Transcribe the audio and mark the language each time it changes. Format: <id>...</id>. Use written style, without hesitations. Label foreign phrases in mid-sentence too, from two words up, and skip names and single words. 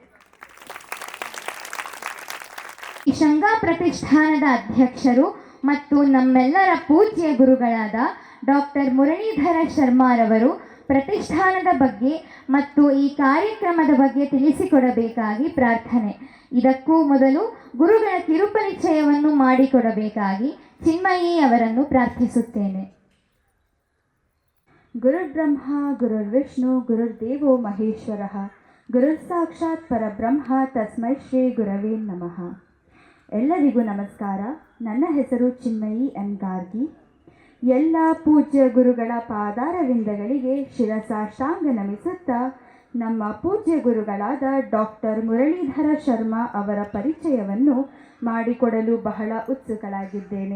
<kn>ಈ ಶಂಗಾ ಪ್ರತಿಷ್ಠಾನದ ಅಧ್ಯಕ್ಷರು ಮತ್ತು ನಮ್ಮೆಲ್ಲರ ಪೂಜ್ಯ ಗುರುಗಳಾದ ಡಾಕ್ಟರ್ ಮುರಳೀಧರ ಶರ್ಮಾರವರು ಪ್ರತಿಷ್ಠಾನದ ಬಗ್ಗೆ ಮತ್ತು ಈ ಕಾರ್ಯಕ್ರಮದ ಬಗ್ಗೆ ತಿಳಿಸಿಕೊಡಬೇಕಾಗಿ ಪ್ರಾರ್ಥನೆ. ಇದಕ್ಕೂ ಮೊದಲು ಗುರುಗಳ ಕಿರುಪರಿಚಯವನ್ನು ಮಾಡಿಕೊಡಬೇಕಾಗಿ ಚಿನ್ಮಯಿ ಅವರನ್ನು ಪ್ರಾರ್ಥಿಸುತ್ತೇನೆ.</kn> <sa>ಗುರುರ್ಬ್ರಹ್ಮ ಗುರುರ್ವಿಷ್ಣು ಗುರುರ್ದೇವೋ ಮಹೇಶ್ವರಃ ಗುರುರ್ ಸಾಕ್ಷಾತ್ ಪರಬ್ರಹ್ಮ ತಸ್ಮೈ ಶ್ರೀ ಗುರವೇ ನಮಃ.</sa> <kn>ಎಲ್ಲರಿಗೂ ನಮಸ್ಕಾರ. ನನ್ನ ಹೆಸರು ಚಿನ್ಮಯಿ ಎಂ ಗಾರ್ಗಿ. ಎಲ್ಲ ಪೂಜ್ಯ ಗುರುಗಳ ಪಾದಾರವಿಂದಗಳಿಗೆ ಶಿರಸಾಷ್ಟಾಂಗ ನಮಿಸುತ್ತಾ ನಮ್ಮ ಪೂಜ್ಯ ಗುರುಗಳಾದ ಡಾಕ್ಟರ್ ಮುರಳೀಧರ ಶರ್ಮಾ ಅವರ ಪರಿಚಯವನ್ನು ಮಾಡಿಕೊಡಲು ಬಹಳ ಉತ್ಸುಕಳಾಗಿದ್ದೇನೆ.</kn>